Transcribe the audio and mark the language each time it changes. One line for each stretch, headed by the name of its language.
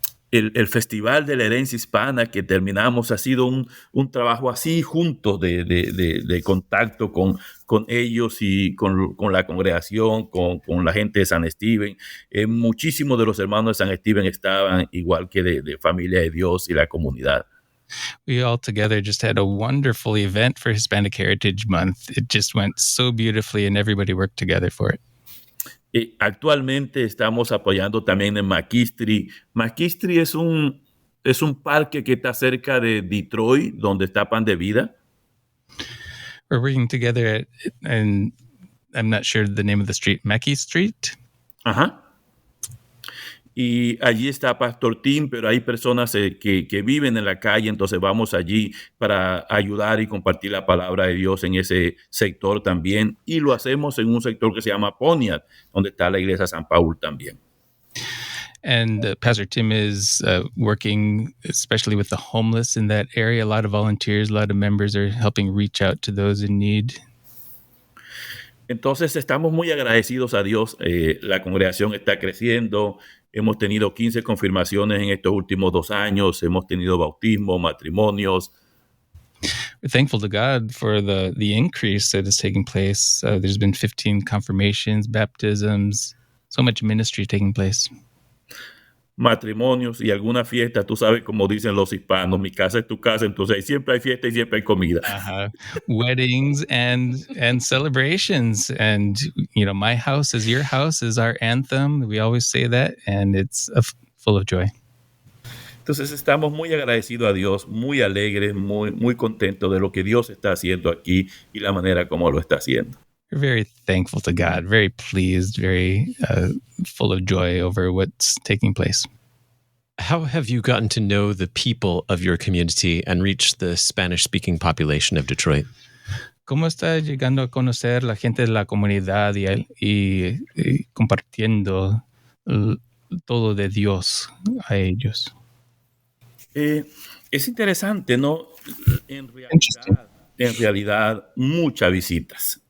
Spanish: el Festival de la Herencia Hispana que terminamos ha sido un trabajo así juntos de contacto con ellos y con la congregación, con la gente de San Steven. Muchísimos de los hermanos de San Steven estaban igual que de Familia de Dios y la comunidad.
English: We all together just had a wonderful event for Hispanic Heritage Month. It just went so beautifully and everybody worked together for it.
Spanish: Actualmente estamos apoyando también en McKinstry. McKinstry es un parque que está cerca de Detroit, donde está Pan de Vida.
English: We're working together and I'm not sure the name of the street, Mackey Street. Ajá.
Spanish: Y allí está Pastor Tim, pero hay personas que viven en la calle, entonces vamos allí para ayudar y compartir la palabra de Dios en ese sector también. Y lo hacemos en un sector que se llama Pontiac, donde está la iglesia San Paul también.
English: And Pastor Tim is working especially with the homeless in that area. A lot of volunteers, a lot of members are helping reach out to those in need.
Spanish: Entonces estamos muy agradecidos a Dios. La congregación está creciendo. Hemos tenido 15 confirmaciones en estos últimos 2 años. Hemos tenido bautismos, matrimonios.
English: We're thankful to God for the increase that is taking place. There's been 15 confirmations, baptisms, so much ministry taking place.
Spanish: Matrimonios y alguna fiesta, tú sabes como dicen los hispanos, mi casa es tu casa, entonces siempre hay fiesta y siempre hay comida.
English: Weddings and celebrations, and my house is your house is our anthem. We always say that, and it's full of joy.
Spanish: Entonces estamos muy agradecidos a Dios, muy alegres, muy contentos de lo que Dios está haciendo aquí y la manera como lo está haciendo.
English: We're very thankful to God, very pleased, very full of joy over what's taking place. How have you gotten to know the people of your community and reach the Spanish-speaking population of Detroit?
Spanish: ¿Cómo está llegando a conocer la gente de la comunidad y compartiendo todo de Dios a ellos? Es interesante, ¿no? En realidad, muchas visitas.